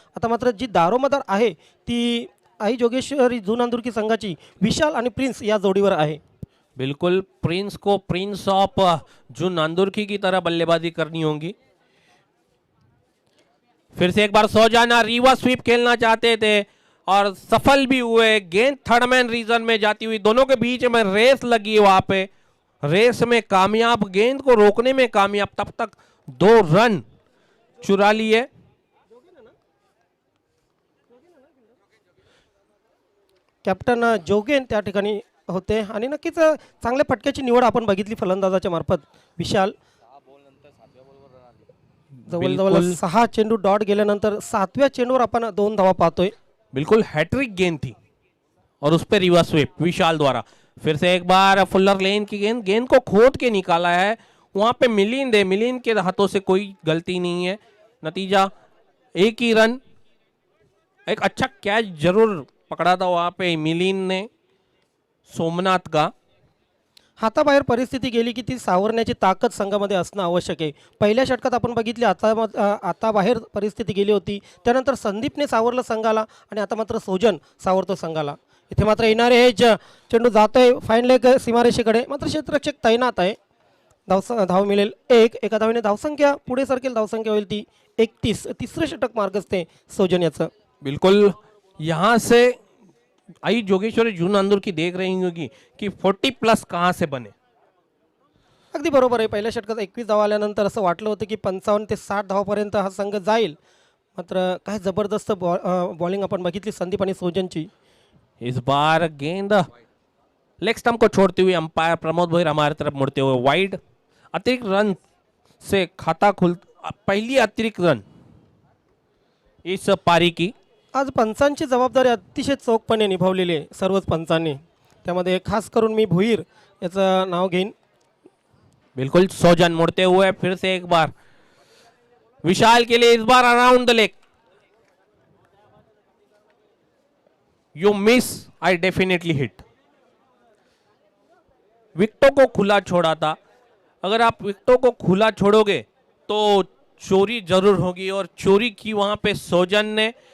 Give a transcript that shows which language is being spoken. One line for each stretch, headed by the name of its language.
Marathi: आता मात्र जी दारोमदार आहे ती आई जोगेश्वरी जुनांदुर्की संघाची विशाल आणि प्रिन्स या जोडीवर आहे।
Hindi: बिल्कुल, प्रिंस को प्रिंस ऑफ जुनांदुर्की की तरह बल्लेबाजी करनी होगी। फिर से एक बार सोजाना रिवर्स स्वीप खेलना चाहते थे और सफल भी हुए। गेंद थर्ड मैन रीजन में जाती हुई, दोनों के बीच में रेस लगी वहां पे। रेस में कामयाब, गेंद को रोकने में कामयाब, तब तक 2 रन चुरा लिए।
Marathi: कॅप्टन जोगेन त्या ठिकाणी होते आणि नक्कीच चांगल्या फटक्याची निवड आपण बघितली फलंदाजाच्या मार्फत. विशाल जवळजवळ
Hindi: बिल्कुल
Marathi: 6 चेंडू डॉट गेल्यानंतर 7व्या चेंडूवर आपण 2 धावा पाहतोय.
Hindi: बिल्कुल हैट्रिक गेंद थी और उस पर रिवर्स स्वीप विशाल द्वारा। फिर से एक बार फुलर लेन की गेंद, गेंद को खोद के निकाला है, वहां पे मिलिंद है, मिलिंद के हाथों से कोई गलती नहीं है। नतीजा 1 ही रन। एक अच्छा कैच जरूर पकड़ा था वहां पे मिलिंद ने सोमनाथ का।
Marathi: हाताबाहेर परिस्थिती गेली की ती सावरण्याची ताकद संघामध्ये असणं आवश्यक आहे. पहिल्या षटकात आपण बघितली आता बाहेर परिस्थिती गेली होती, त्यानंतर संदीपने सावरलं संघाला आणि आता मात्र सोजन सावरतो संघाला. इथे मात्र येणारे हे चेंडू जातोय फाईन लेग सीमारेषेकडे, मात्र क्षेत्ररक्षक तैनात आहे. धाव मिळेल 1. एका धावेने धावसंख्या पुढे सरकेल, धावसंख्या होईल ती 31. तिसरं षटक मार्गस्थ सोजन याचं.
Hindi: बिल्कुल यहाँ से आई जोगेश्वरी जून अंदूर की देख रही होगी कि 40+ कहां से बने।
Marathi: अगदी बरोबर आहे. पहिल्या षटकात 21 धावा आल्यानंतर असं वाटलं होतं की 55 ते 60 धावापर्यंत हा संघ जाईल, मात्र काय जबरदस्त बॉलिंग आपण बघितली संदीप आणि सोजनची.
Hindi: इस बार गेंद लेग स्टंप को छोड़ते हुए अंपायर प्रमोद भोईर हमारी तरफ मुड़ते हुए वाइड। अतिरिक्त रन से खाता खुल, पहली अतिरिक्त रन इस पारी की।
Marathi: आज पंचांची जबाबदारी अतिशय चोखपणे निभावलेली आहे सर्वच पंचांनी, त्यामध्ये खास करून मी भोईर याचं नाव घेईन.
Hindi: बिल्कुल सोजन मुड़ते हुए फिर से एक बार विशाल के लिए, इस बार around the leg.
English: You miss, I definitely hit.
Hindi: विकेटों को खुला छोड़ा था, अगर आप विकेटों को खुला छोड़ोगे तो चोरी जरूर होगी, और चोरी की वहां पे सोजन ने।